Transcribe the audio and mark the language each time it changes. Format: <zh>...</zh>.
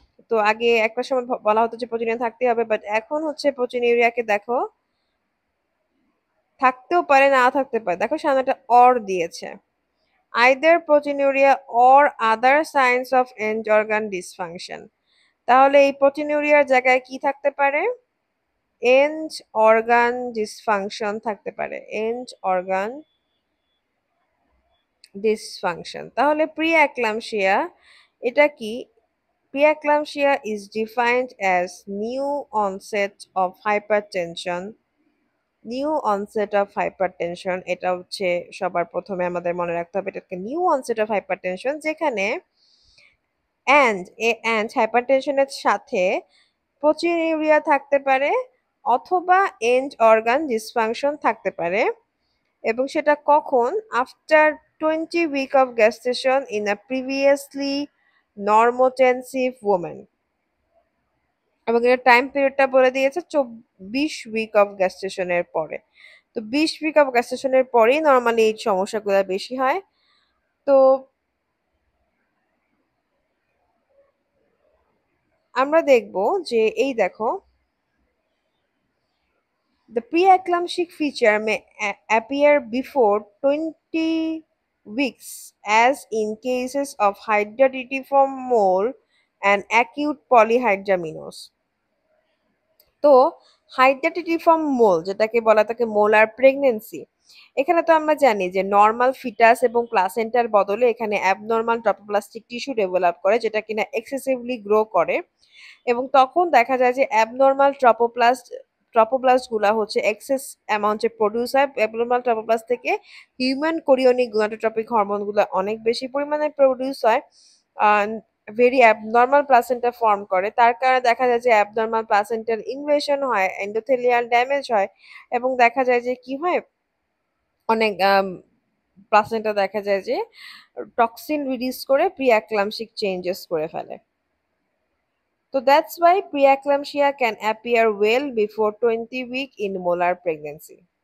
<bn>তো আগে একটা সময় বলা হতো যে প্রোটিনিউরিয়া থাকতেই হবে, বাট এখন হচ্ছে প্রোটিনিউরিয়াকে দেখো থাকতেও পারে না থাকতে পারে, দেখো সামনে একটা অর দিয়েছে,</bn> <en>either proteinuria or other signs of end organ dysfunction।</en> <bn>তাহলে এই প্রোটিনিউরিয়ার জায়গায় কি থাকতে পারে? এন্ড অর্গান ডিসফাংশন থাকতে পারে, এন্ড অর্গান ডিসফাংশন। তাহলে প্রি এক্লাম্পসিয়া এটা কি?</bn> <en>Preeclampsia is defined as new onset of hypertension, new onset of hypertension.</en> <bn>এটা হচ্ছে সবার প্রথমে আমাদের মনে রাখতে হবে, এটাকে নিউ অনসেট অফ হাইপারটেনশন, যেখানে অ্যান্ড হাইপারটেনশনের সাথে প্রোটিনিউরিয়া থাকতে পারে অথবা এন্ড অর্গান ডিসফাংশন থাকতে পারে, এবং সেটা কখন?</bn> <en>after 20 week of gestation in a previously normotensive women,</en> <bn>এবং এর টাইম পিরিয়ডটা বলে দিয়েছে 24 উইক অফ গ্যাস্টেশনের পরে। তো 20 উইক অফ গ্যাস্টেশনের পরেই নর্মালি এই সমস্যাগুলো বেশি হয়। তো আমরা দেখব যে এই দেখো,</bn> <en>the preeclamptic feature may appear before 20 weeks as in cases of hydatidiform mole and acute polyhydramnios।</en> <bn>তো হাইড্রাটিডিফর্ম মোল যেটাকে বলা থাকে মোলার প্রেগনেন্সি, এখানে তো আমরা জানি যে নর্মাল ফিটাস এবং প্লাসেন্টার বদলে এখানে অ্যাবনর্মাল ট্রপোপ্লাস্টিক টিস্যু ডেভেলপ করে, যেটা কিনা এক্সেসিভলি গ্রো করে, এবং তখন দেখা যায় যে অ্যাবনর্মাল ট্রপোপ্লাস্ট গুলা হচ্ছে এক্সেস অ্যামাউন্টে প্রডিউস হয়। অ্যাবনর্মাল ট্রপোপ্লাস্ট থেকে হিউম্যান কোরিওনিক গোনাডোট্রপিক হরমোন গুলো অনেক বেশি পরিমাণে প্রডিউস হয়, ভেরি অ্যাবনর্মাল প্লাসেন্টা ফর্ম করে। তার কারণে দেখা যায় যে অ্যাবনর্মাল প্লাসেন্টার ইনভেশন হয়, এন্ডোথেলিয়াল ড্যামেজ হয়, এবং দেখা যায় যে কি হয়, অনেক প্লাসেন্টা দেখা যায় যে টক্সিন রিলিজ করে প্রি এক্লাম্পসিক চেঞ্জেস করে ফেলে।</bn> <en>So that's why preeclampsia can appear well before 20 week in molar pregnancy.</en>